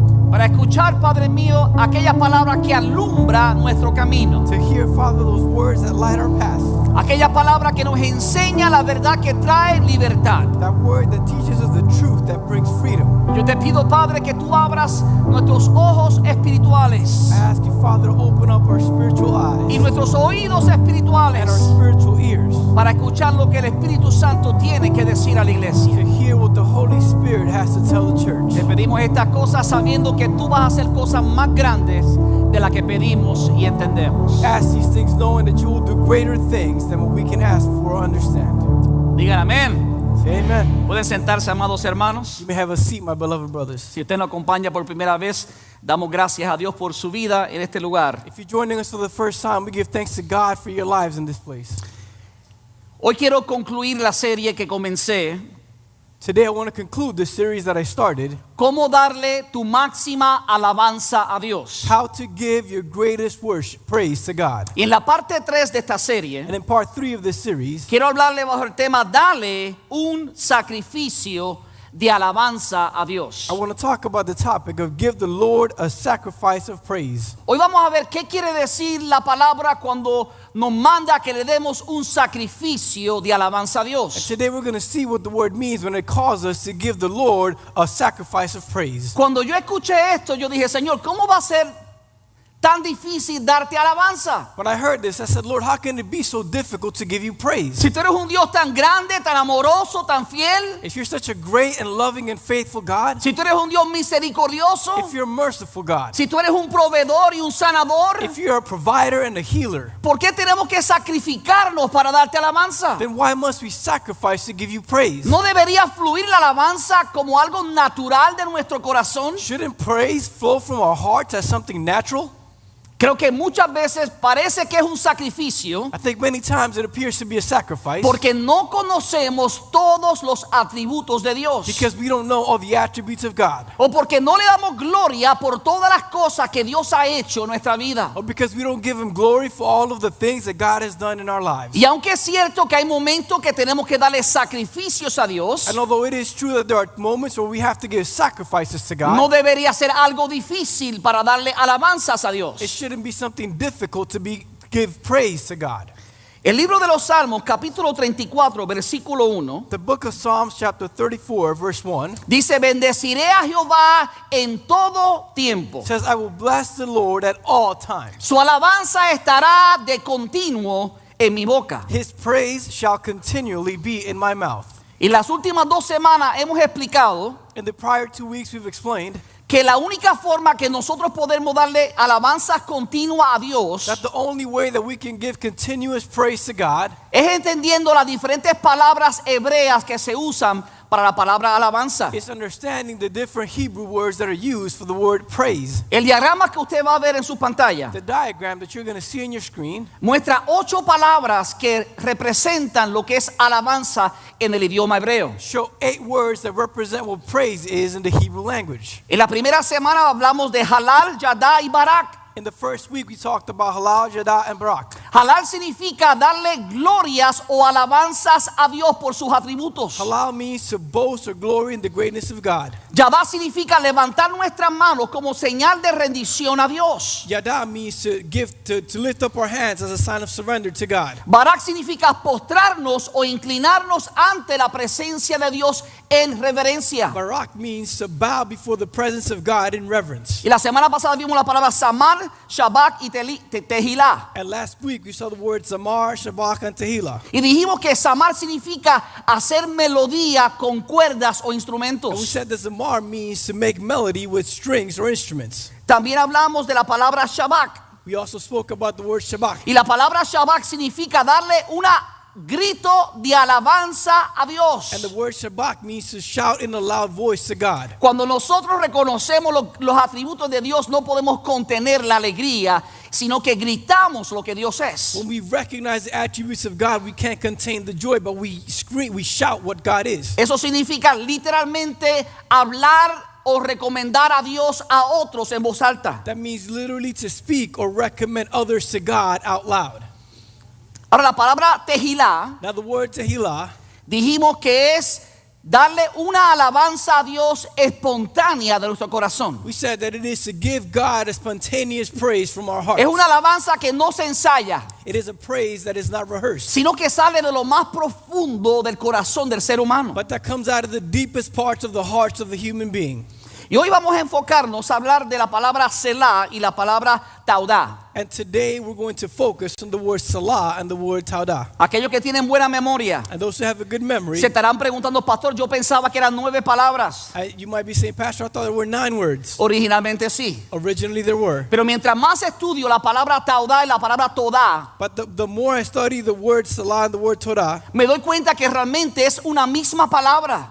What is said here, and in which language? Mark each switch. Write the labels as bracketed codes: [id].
[es] Para escuchar, Padre mío, aquella palabra que alumbra nuestro camino. [en] To hear, Father, those words that light our path. [es] Aquella palabra que nos enseña la verdad que trae libertad. [en] That word that teaches us the truth that brings freedom. [es] Yo te pido, Padre, que tú abras nuestros ojos espirituales [en] I ask you, Father, to open up our spiritual eyes [es] y nuestros oídos [en] and [es] espirituales [en] our spiritual ears [es] para escuchar lo que el Espíritu Santo tiene que decir a la iglesia. [en] to hear what the Holy Spirit has to tell the church. [es] Te pedimos estas cosas sabiendo que tú vas a hacer cosas más grandes de las que pedimos y entendemos. [en] Ask these things knowing that you will do greater things than what we can ask for or understand. [es] Digan amén. [en] Say amen. [es] Pueden sentarse, amados hermanos. [en] You may have a seat, my beloved brothers. [es] Si usted nos acompaña por primera vez, damos gracias a Dios por su vida en este lugar. [en] If you're joining us for the first time, we give thanks to God for your lives in this place. [es] Hoy quiero concluir la serie que comencé, [en] Today I want to conclude the series that I started, [es] cómo darle tu máxima alabanza a Dios. [en] how to give your greatest worship, praise to God. [es] Y en la parte 3 de esta serie, [en] And in part 3 of this series, [es] quiero hablarle bajo el tema, dale un sacrificio de alabanza a Dios. [en] I want to talk about the topic of give the Lord a sacrifice of praise. [es] Hoy vamos a ver qué quiere decir la palabra cuando nos manda que le demos un sacrificio de alabanza a [en] And [es] Dios. [en] today we're going to see what the word means when it calls us to give the Lord a sacrifice of praise. [es] Cuando yo escuché esto, yo dije, Señor, ¿cómo va a ser tan difícil darte alabanza? [en] When I heard this, I said, Lord, how can it be so difficult to give you praise? [es] Si tú eres un Dios tan grande, tan amoroso, tan fiel, [en] If you're such a great and loving and faithful God, [es] si tú eres un Dios misericordioso, [en] if you're a merciful God, [es] si tú eres un proveedor y un sanador, [en] if you're a provider and a healer, [es] ¿por qué tenemos que sacrificarnos para darte alabanza? [en] then why must we sacrifice to give you praise? [es] ¿No debería fluir la alabanza como algo natural de nuestro corazón? [en] Shouldn't praise flow from our hearts as something natural? [es] Creo que muchas veces parece que es un sacrificio [en] I think many times it appears to be a sacrifice [es] porque no conocemos todos los atributos de Dios. [en] because we don't know all the attributes of God, [es] O porque no le damos gloria por todas las cosas que Dios ha hecho en nuestra vida. [en] or because we don't give Him glory for all of the things that God has done in our lives. [es] Y aunque es cierto que hay momentos que tenemos que darle sacrificios a Dios, [en] And although it is true that there are moments where we have to give sacrifices to [es] no [en] God, [es] debería ser algo difícil para darle alabanzas a [en] it [es] Dios. [en] shouldn't be something difficult to give praise to God. [es] El libro de los Salmos, capítulo 34, versículo 1, [en] The book of Psalms chapter 34 verse 1 [es] dice, bendeciré a Jehová en todo tiempo. [en] says, I will bless the Lord at all times. [es] Su alabanza estará de continuo en mi boca. [en] His praise shall continually be in my mouth. [es] Y las últimas 2 semanas hemos explicado [en] In the prior 2 weeks we've explained [es] que la única forma que nosotros podemos darle alabanzas continua a Dios [en] that the only way that we can give continuous praise to God [es] es entendiendo las diferentes palabras hebreas que se usan para la palabra alabanza. [en] is understanding the different Hebrew words that are used for the word praise. [es] El diagrama que usted va a ver en su pantalla [en] The diagram that you're going to see on your screen [es] muestra 8 palabras que representan lo que es alabanza en el idioma hebreo. [en] show 8 words that represent what praise is in the Hebrew language. [es] En la primera semana hablamos de halal, yadá y barak. [en] In the first week we talked about halal, jadah, and barak. [es] Halal significa darle glorias o alabanzas a Dios por sus atributos. [en] Halal means to boast or glory in the greatness of God. [es] Yadá significa levantar nuestras manos como señal de rendición a Dios. [en] Yada means to lift up our hands as a sign of surrender to God. [es] Barak significa postrarnos o inclinarnos ante la presencia de Dios en reverencia. [en] Barak means to bow before the presence of God in reverence. [es] Y la semana pasada vimos la palabra Samar, Shabak y Tehilá. [en] And last week we saw the words Samar, Shabak, and Tehillah. [es] Y dijimos que Samar significa hacer melodía con cuerdas o [en] And we [es] instrumentos. [en] said that Samar means to make melody with strings or instruments. [es] También hablamos de la palabra Shabak. [en] We also spoke about the word Shabak. [es] Y la palabra Shabak significa darle una grito de alabanza a Dios. [en] And the word Shabak means to shout in a loud voice to God. [es] Cuando nosotros reconocemos los atributos de Dios, no podemos contener la alegría, sino que gritamos lo que Dios es. [en] When we recognize the attributes of God, we can't contain the joy, but we scream, we shout what God is. [es] Eso significa literalmente hablar o recomendar a Dios a otros en voz alta. [en] That means literally to speak or recommend others to God out loud. [es] Ahora la palabra Tehilá, [en] Now the word Tehillah, [es] dijimos que es darle una alabanza a Dios espontánea de nuestro corazón. [en] we said that it is to give God a spontaneous praise from our hearts. [es] Es una alabanza que no se ensaya, [en] It is a praise that is not rehearsed, [es] sino que sale de lo más profundo del corazón del ser humano. [en] but that comes out of the deepest parts of the hearts of the human being. [es] Y hoy vamos a enfocarnos a hablar de la palabra Selah y la palabra Taudá. [en] And today we're going to focus on the word Salah and the word Taudah. [es] Aquellos que tienen buena memoria [en] And those who have a good memory, [es] se estarán preguntando, pastor, yo pensaba que eran 9 palabras. [en] you might be saying, Pastor, I thought there were 9 words. [es] Originalmente sí. [en] Originally there were. [es] Pero mientras más estudio la palabra Taudá y la palabra Todá, [en] But the more I study the word Salah and the word Torah, [es] me doy cuenta que realmente es una misma palabra.